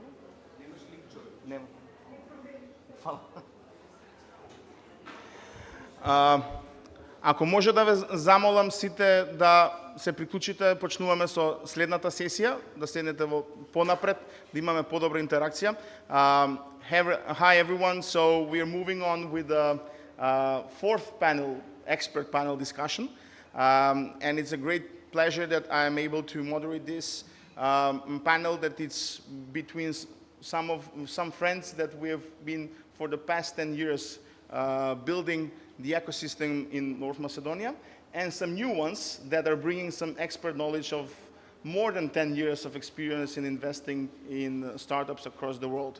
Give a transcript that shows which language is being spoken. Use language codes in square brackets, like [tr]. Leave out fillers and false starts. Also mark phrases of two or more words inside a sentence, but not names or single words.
[mk] Немаш линк, човек. Нема. Фала. Ако може да ве замолам сите да се приклучите, почнуваме со следната сесија, да седнете во понапред, да имаме подобра интеракција. [en] Hi everyone, so we are moving on with the fourth panel, expert panel discussion. And it's a great pleasure that I am able to moderate this panel that it's between some friends that we have been for the past 10 years building the ecosystem in North Macedonia, and some new ones that are bringing some expert knowledge of more than 10 years of experience in investing in startups across the world.